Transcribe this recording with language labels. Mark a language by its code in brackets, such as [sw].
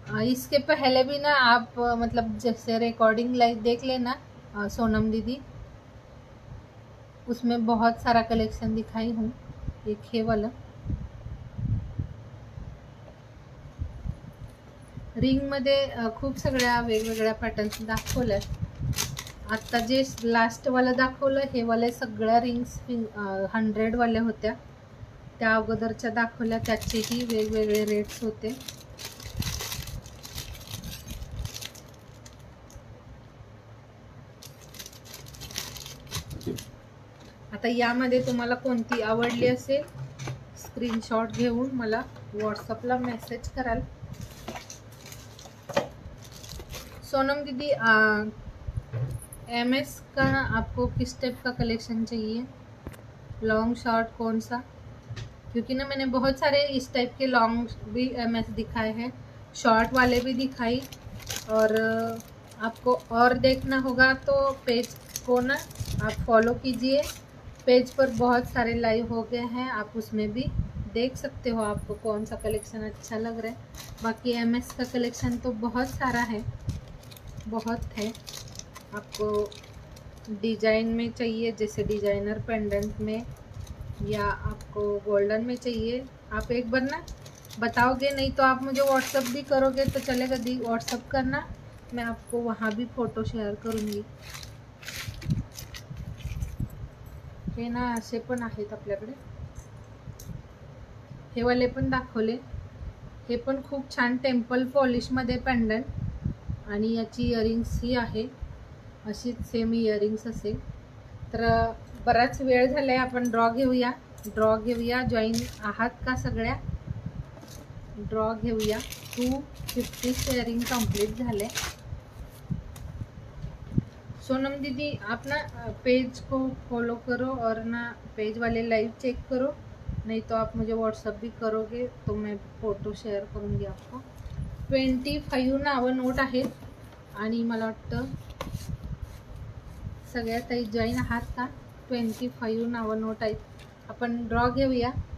[hi] इसके पहले भी ना आप मतलब जैसे रिकॉर्डिंग लाइव देख लेना सोनम दीदी, उसमें बहुत सारा कलेक्शन दिखाई हूँ। [mr] एक हे वाला रिंग मध्ये खूप सगळ्या वेगवेगळ्या पॅटर्न्स दाखवल्यात। आता जे लास्ट वाला दाखवलं हे वाले सगळ्या रिंग्स 100 वाल्या होत्या, त्या अगोदरच्या दाखवल्या त्याचेही वेगवेगळे रेट्स होते। आता यामध्ये तुम्हाला कोणती आवडली असेल स्क्रीनशॉट घेऊन मला व्हॉट्सअपला मेसेज कराल। [hi] सोनम दीदी MS का आपको किस टाइप का कलेक्शन चाहिए, लॉन्ग शॉर्ट कौन सा? क्योंकि ना मैंने बहुत सारे इस टाइप के लॉन्ग भी MS दिखाए हैं, शॉर्ट वाले भी दिखाई। और आपको और देखना होगा तो पेज को ना आप फॉलो कीजिए, पेज पर बहुत सारे लाइव हो गए हैं, आप उसमें भी देख सकते हो आपको कौन सा कलेक्शन अच्छा लग रहा है। बाकी MS का कलेक्शन तो बहुत सारा है, बहुत है। आपको डिजाइन में चाहिए जैसे डिजाइनर पेंडेंट में, या आपको गोल्डन में चाहिए, आप एक बार ना बताओगे, नहीं तो आप मुझे व्हाट्सअप भी करोगे तो चलेगा दी, व्हाट्सअप करना, मैं आपको वहाँ भी फ़ोटो शेअर करूँगी। [mr] हे ना असे पण आहेत आपल्याकडे, हे वाले पण दाखवले, हे पण खूप छान टेम्पल पॉलिशमध्ये पेंडंट आणि याची इयरिंग्स ही आहे अशीच सेम इयरिंग्स असेल। तर बराच वेळ झालाय, आपण ड्रॉ घेऊया। जॉईन आहात का सगळ्या? ड्रॉ घेऊया। 250 शेयरिंग कंप्लीट झाले। [hi] सोनम दीदी आप ना पेज को फॉलो करो और ना पेज वाले लाइव चेक करो, नहीं तो आप मुझे व्हाट्सअप भी करोगे तो मैं फ़ोटो शेअर करूँगी आपको। [mr] 25 नावं नोट आहेत आणि मला वाटतं सगळ्या ताई जॉईन आहात का? 25 नावं नोट आहेत। आपण ड्रॉ घेऊया।